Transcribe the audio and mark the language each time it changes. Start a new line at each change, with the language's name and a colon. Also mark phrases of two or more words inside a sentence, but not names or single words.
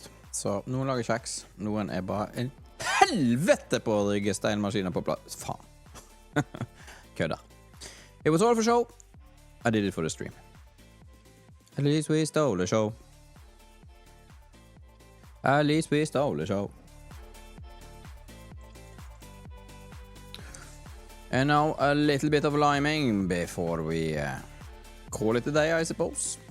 Norwegian: Så noen lager kjeks, noen er bare en helvete på å rygge steinmaskiner på plass. Faen. Kødder.
English: It was all for show. I did it for the stream. At least we stole the show. At least we stole the show. And now a little bit of liming before we call it a day, I suppose.